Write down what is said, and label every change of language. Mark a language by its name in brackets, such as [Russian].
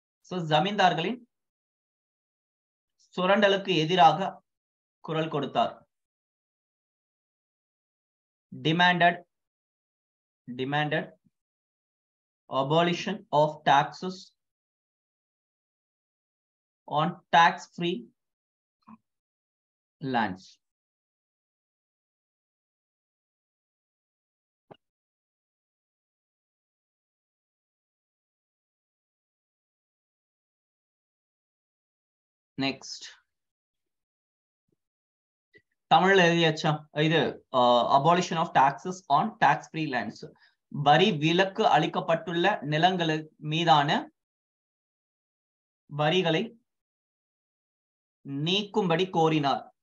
[Tamil] So ஜமீன்தார்களின் சுரண்டலுக்கு எதிராக குரல் கொடுத்தார். [English] demanded abolition of taxes on tax-free lands. [Tamil] Next, தமிழ்ல எழுதியாச்சா இது? [English] abolition of taxes on tax-free lands. [Tamil] வரி விலக்கு அளிக்கப்பட்டுள்ள நிலங்கள் மீதான வரிகளை நீக்கும்படி கோரினார்.